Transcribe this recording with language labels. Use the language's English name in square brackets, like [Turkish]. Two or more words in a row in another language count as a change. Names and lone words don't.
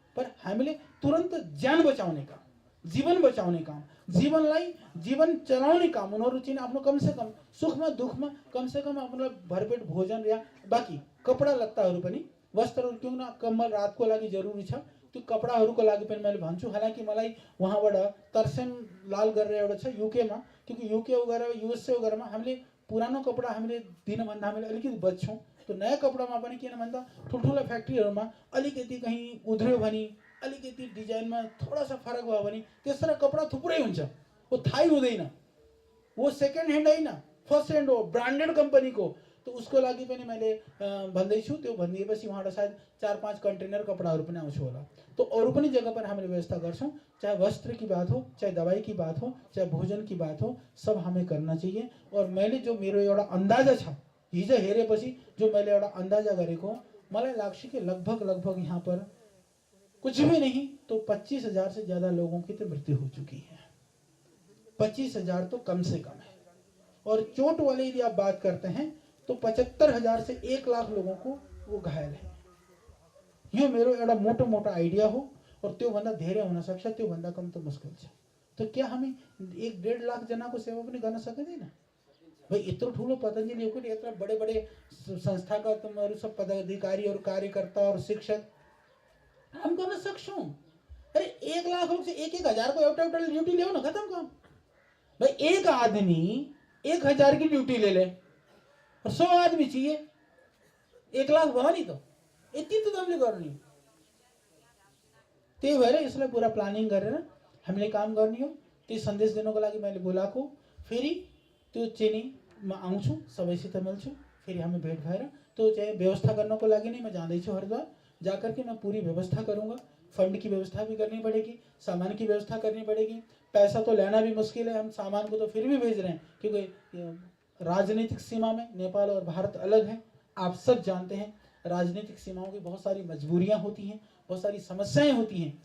[Nepali] पर हामीले तुरन्त ज्यान बचाउने काम, जीवन बचाउने काम, जीवनलाई जीवन चलाउने काम उनीहरू चाहिँ आफ्नो कमसे कम सुखमा दुःखमा कमसे कम आफ्नो भरपेट भोजन या बाँकी कपडा लत्ताहरू पनि वस्त्रहरू [Hindi] क्यों न [Nepali] कम्बल रातको लागि जरुरी छ, त्यो कपडाहरूको लागि पनि मैले भन्छु। हालाकि मलाई वहाँबाट तरसेम लाल गरेर एउटा छ युकेमा, क्योंकि युके वगैरह युएसए वगैरहमा हामीले पुरानो कपडा हामीले दिनभन्दा हामीले अलिकति बच्छौँ। त्यो नयाँ कपडामा पनि किन भन्दा ठुल्ठुला फ्याक्ट्रीहरूमा अलिकति कहीँ उध्रियो भने अलिकति डिजाइनमा [Hindi] थोड़ा सा [Nepali] फरक भयो भने त्यसरा कपडा थुप्रै हुन्छ, वो थाहै हुँदैन, वो [English] second hand [Nepali] होइन [English] first hand [Nepali] हो, ब्रान्डेड कम्पनीको। तो उसको लागि पनि मैले भन्दैछु। त्यो भनिएपछि उहाँबाट सायद 4-5 कंटेनर कपडाहरू पनि आउँछ होला। तो अरू पनि जग्गा पर हामीले व्यवस्था गर्छौं, [Hindi] चाहे वस्त्र की बात हो, चाहे दवाई की बात हो, चाहे भोजन की बात हो, सब हमें करना चाहिए। [Nepali] और मैले जो मेरो एउटा अन्दाजा छ, हिजो हेरेपछि जो मैले एउटा अन्दाजा गरेको, मलाई लाग्छ कि लगभग यहाँ पर [Hindi] कुछ भी नहीं तो 25,000 से ज्यादा लोगों की तो मृत्यु हो चुकी है। 25,000 तो कम से कम है। और चोट वाले यदि आप बात करते हैं तो 75,000 से 1 लाख लोगों को वो घायल है। [Nepali] यो मेरो एउटा मोटो आइडिया हो। और त्यो भन्दा धेरै हुन सक्छ, त्यो भन्दा कम [Hindi] तो मुश्किल [Nepali] छ। [Hindi] तो क्या [Nepali] हामी 1-1.5 लाख जनाको सेवा पनि गर्न सकिँदैन? भाई यत्रो ठुलो पतंजलि हो कि यत्रो बड़े संस्थाका [Hindi] तुम्हारू सब पदाधिकारी और कार्यकर्ता और शिक्षक हम [Nepali] गर्न सक्छौं। [Hindi] अरे 1 लाख लोग से 1-1 हजार को [Nepali] एउटा ड्यूटी ल्याउ न, खत्म काम। [Hindi] भाई एक आदमी 1,000 की ड्यूटी ले ले और 100 आदमी चाहिए, [Nepali] 1 लाख भयो नि त, यति त हामीले गर्ने। त्यही भएर यसलाई पुरा प्लानिङ गरेर हामीले काम गर्ने हो। त्यो सन्देश दिनको लागि मैले बोलाएको। फेरि त्यो चाहिँ म आउँछु, सबैसित मिल्छु, फेरि हामी भेट भएर त्यो चाहिँ व्यवस्था गर्नको लागि नै म जाँदैछु हरिद्वार। [Hindi] जाकर के मैं पूरी व्यवस्था करूंगा। फंड की व्यवस्था भी करनी पड़ेगी, सामान की व्यवस्था करनी पड़ेगी। पैसा तो लेना भी मुश्किल है, हम सामान को तो फिर भी भेज रहे हैं, क्योंकि राजनीतिक सीमा में नेपाल और भारत अलग है। आप सब जानते हैं राजनीतिक सीमाओं की बहुत सारी मजबूरियां होती हैं, बहुत सारी समस्याएं होती हैं।